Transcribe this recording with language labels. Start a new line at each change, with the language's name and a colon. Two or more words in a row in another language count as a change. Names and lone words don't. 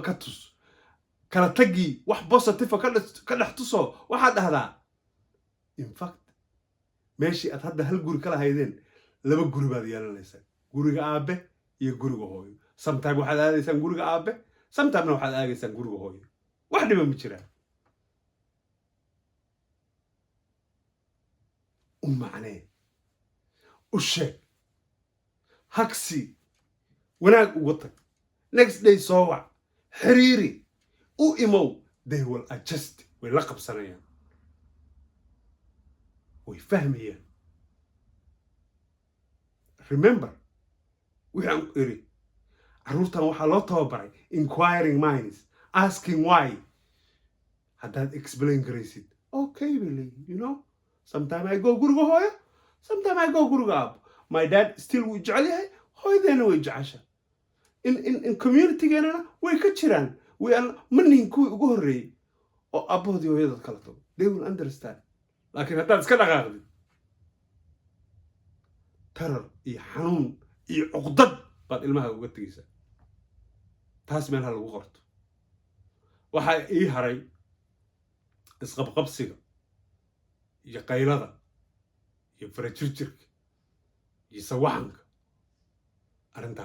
Somali: ka tus kala tagii wax positive ka dhex tuso waxaad dhahdaa
English: in fact
Somali: meeshii aad hadda hal guri kala haydeen 2 guri baad yeelanaysaa guriga aabe iyo guriga hooyo sometime waxaad aadaysaan guriga aabe sometime waxaad aadaysaan guriga hooyo wax dhiba ma jiraan u macnee u sheeg hagsi wanaag uga tag
English: next day
Somali: soo wac xiriiri u imow
English: they will adjust
Somali: way la qabsanayaan way fahmayaan remember waxaan iri carruurtan waxaa loo tababaray
English: inquiring minds asking why
Somali: haddaad explain garaysid
English: okay really you know sometimes I go
Somali: guriga hooyo
English: sometimes I go
Somali: guriga aabo
English: my dad still
Somali: wuu jecel yahay hooyadeena way jecesha in communitygeenana way ka jiraan ma nihin kuwii ugu horreeyey oo aabbahoodii hooyadood kala tago
English: they will understand
Somali: laakiin haddaad iska dhaqaaqdid tarar iyo xanuun iyo cuqdad baad ilmaha uga tegaysaa taas meel ha lagu qorto waxaa ii haray isqabqabsiga iyo qaylada iyo farajirjirka iyo sawaxanka arrintaa ha